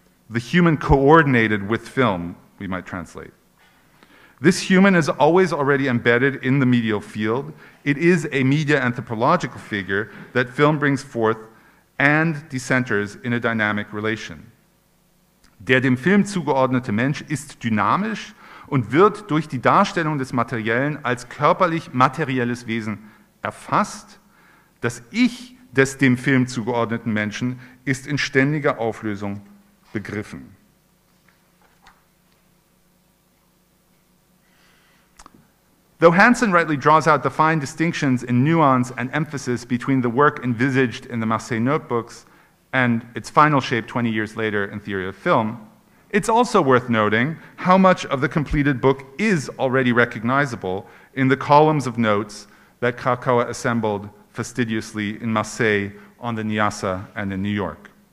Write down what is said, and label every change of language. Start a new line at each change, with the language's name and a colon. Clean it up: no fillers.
English: The human coordinated with film, we might translate. This human is always already embedded in the medial field. It is a media anthropological figure that film brings forth and decenters in a dynamic relation.
German: Der dem Film zugeordnete Mensch ist dynamisch und wird durch die Darstellung des Materiellen als körperlich materielles Wesen erfasst. Das Ich des dem Film zugeordneten Menschen ist in ständiger Auflösung begriffen.
English: Though Hansen rightly draws out the fine distinctions in nuance and emphasis between the work envisaged in the Marseille notebooks and its final shape 20 years later in Theory of Film, it's also worth noting how much of the completed book is already recognizable in the columns of notes that Kracauer assembled fastidiously in Marseille, on the Nyassa, and in New York.